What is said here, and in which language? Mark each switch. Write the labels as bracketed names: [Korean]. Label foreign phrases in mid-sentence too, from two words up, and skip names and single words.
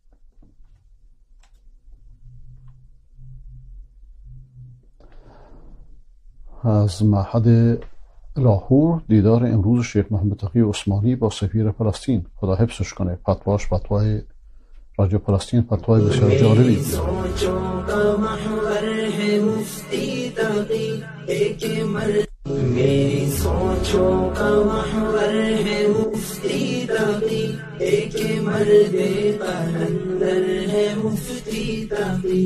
[Persian] از معهد لاهور دیدار امروز شیخ محمد تقی عثمانی با سفیر فلسطین، خدا حفظش کنه. فتواش فتوای راجع فلسطین فتوای بسیار جالبی. [Urdu] میری سوچوں کا محور ہے مفتی تقی، ایک مرد قلندر ہے مفتی تقی.